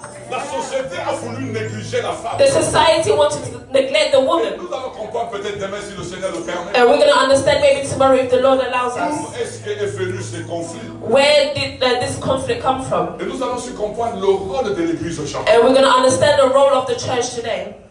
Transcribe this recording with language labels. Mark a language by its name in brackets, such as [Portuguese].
[French] La société a voulu négliger la femme. [English] The society wanted to neglect the woman. [French] Nous allons comprendre peut-être demain si le Seigneur le permet. [English] And we're going to understand maybe tomorrow if the Lord allows us. [French] Où est-ce qu'est venu ce conflit? [English] Where did this conflict come from? [French] Et nous allons aussi comprendre le rôle de l'Église aujourd'hui. [English] And we're going to understand the role of the church today.